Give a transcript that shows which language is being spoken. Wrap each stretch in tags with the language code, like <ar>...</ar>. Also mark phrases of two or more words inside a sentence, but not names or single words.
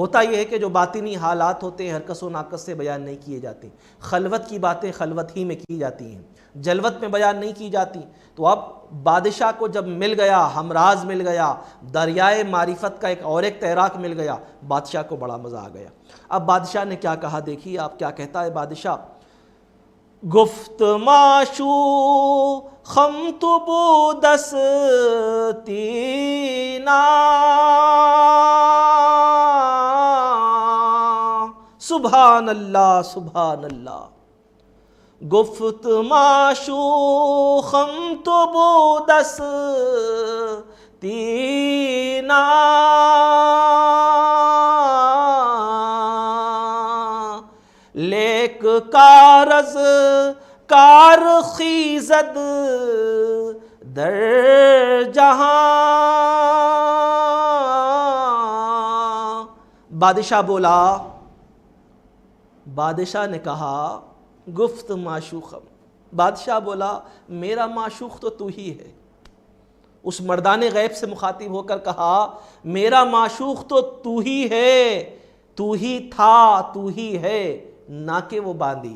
<ur>ہوتا یہ ہے کہ جو باطنی حالات ہوتے ہیں</ur> <fa>ہرکس و ناقص</fa> <ur>سے بیان نہیں کیے جاتے، خلوت کی باتیں خلوت ہی میں کی جاتی ہیں، جلوت میں بیان نہیں کی جاتی۔ تو اب بادشاہ کو جب مل گیا، ہمراز مل گیا، دریائے معرفت کا ایک تیراک مل گیا، بادشاہ کو بڑا مزہ آ گیا۔ اب بادشاہ نے کیا کہا، دیکھیے آپ کیا کہتا ہے بادشاہ،</ur> <fa>گفت معشوقم تو بودستینا،</fa> <ar>سبحان اللہ سبحان اللہ،</ar> <fa>گفت معشوقم تو بودستینا، لیک کارز کار خیزد در جہاں۔</fa> <ur>بادشاہ بولا، بادشاہ نے کہا</ur> <fa>گفت معشوقم،</fa> <ur>بادشاہ بولا میرا معشوق تو ہی ہے۔ اس مردان غیب سے مخاطب ہو کر کہا میرا معشوق تو ہی ہے، تو ہی تھا، تو ہی ہے، نہ کہ وہ باندھی۔</ur>